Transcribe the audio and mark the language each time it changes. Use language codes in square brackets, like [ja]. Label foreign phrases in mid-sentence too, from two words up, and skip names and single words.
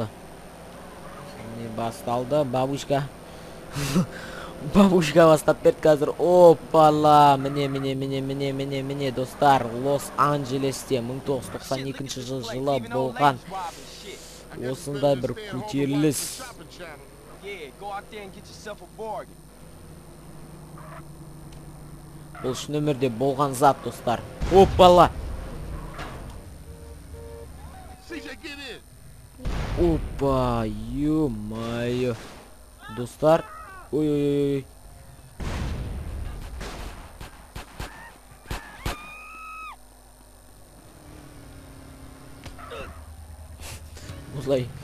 [kk] Міне басталды, бабушка. Бабушка бастап берді қазір. Опала, міне, достар. Лос-Анджелесте 1992 жылы болған осындай бір көтеріліс. [en] Yeah, go out there and get yourself a bargain. [kk] Бұл шын өмірде болған зат, достар. Опала. [en] CJ, get in! [kk] Опа, ё-моё. Достар. Ой. Осылай.